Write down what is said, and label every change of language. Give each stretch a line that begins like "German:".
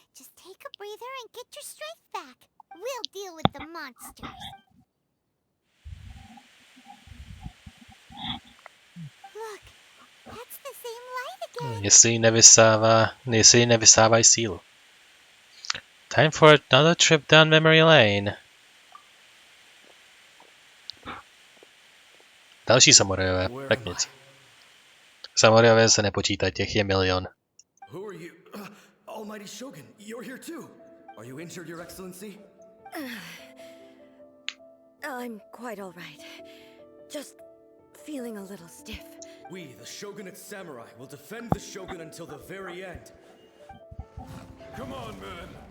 English: Just take a breather and get your strength back. We'll deal with the monsters. Look, that's the same light again.
Czech: Jestli jí nevysávají sílu.
English: Time for another trip down memory lane.
Czech: Další samurajové, tak nic. Samurajové se nepočítají, těch je milion.
English: Who are you? Almighty Shogun, you're here too. Are you injured, Your Excellency? I'm quite all right. Just feeling a little stiff. We, the Shogunate Samurai, will defend the Shogun until the very end. Come on, men.